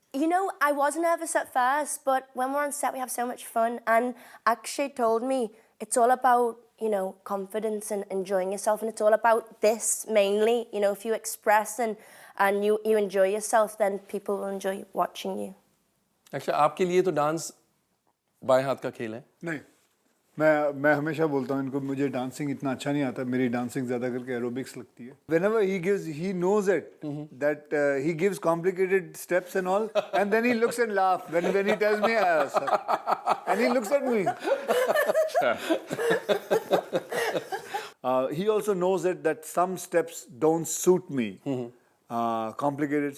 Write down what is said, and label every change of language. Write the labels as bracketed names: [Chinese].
[English] You know, I was nervous at first, but when we're on set, we have so much fun. And Akshay told me it's all about, you know, confidence and enjoying yourself. And it's all about this mainly. You know, if you express and you enjoy yourself, then people will enjoy watching you. [Hindi] Actually, आपके लिए तो dance बाएं हाथ का खेल है. नहीं, मैं हमेशा बोलता हूँ इनको, मुझे डांसिंग इतना अच्छा नहीं आता. मेरी डांसिंग ज़्यादा करके एरोबिक्स लगती है. [English] Whenever he knows it, that he gives complicated steps and all, and then he looks and laughs when he tells me, sir. And he looks at me. He also knows it that some steps don't suit me, complicated.